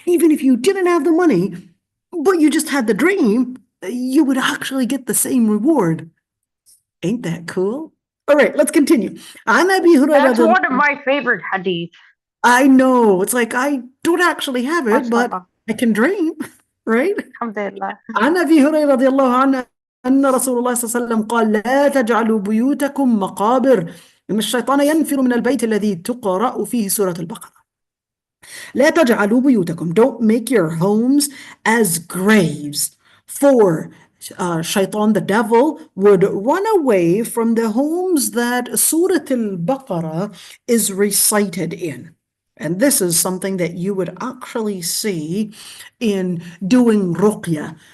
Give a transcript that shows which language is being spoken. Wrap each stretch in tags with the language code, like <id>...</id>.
<en>Even if you didn't have the money, but you just had the dream, you would actually get the same reward. Ain't that cool? All right, let's continue.</en> <ar>عن أبي هريرة</ar> <en>That's one of my favorite hadith. I know. It's like I don't actually have it, but MashaAllah. I can dream, right? Alhamdulillah.</en> <ar>عن أبي هريرة رضي الله عنه أن رسول الله صلى الله عليه وسلم قال لا تجعلوا بيوتكم مقابر إن الشيطان ينفر من البيت الذي تقرأ فيه سورة البقرة. لا تجعلوا بيوتكم.</ar> <en>Don't make your homes as graves. For Shaitan, the devil, would run away from the homes that Surah Al-Baqarah is recited in. And this is something that you would actually see in doing ruqya.</en>